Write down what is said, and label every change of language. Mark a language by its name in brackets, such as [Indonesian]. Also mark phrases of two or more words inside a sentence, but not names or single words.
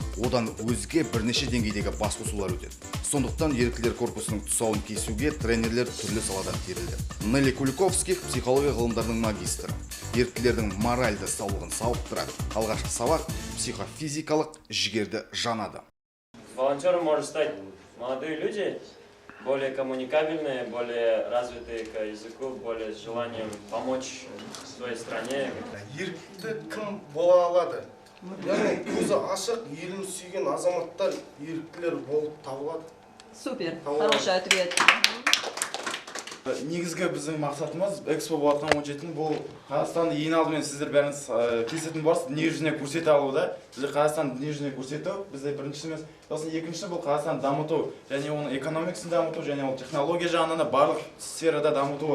[Kazakh] Одан өзге бірнеше деңгейдегі басқосулар өтеді. Сондықтан еріктілер корпусының тұсауын кесуге тренерлер түрлі саладан терілді. Нелли Куликовских психология ғылымдарының магистрі. Еріктілердің моральды саулығын сауықтырады. Алғашқы сабақ психофизикалық жігерді жанады. [Russian] Волонтером может стать молодые люди, более коммуникабельные, более развитые к языку, более с желанием помочь своей стране. [Kazakh] Ерікті кім бола алады? Яғни көзі ашық, елін сүйген азаматтар еріктілер болып табылады. [Russian] Супер, хороший ответ. [Kazakh] Негізгі біздің мақсатымыз Экспо болатқан 17 бұл Қазақстанды ең алдымен сіздер бәріңіз келісетін боларсыз, дүниежүзіне көрсете алу да. Бізде Қазақстанды дүниежүзіне көрсету, бізде біріншісі емес. Сосын екіншісі бұл Қазақстанды дамыту, және оның экономикасын дамыту, және ол технология жағынан барлық сферада дамытуы.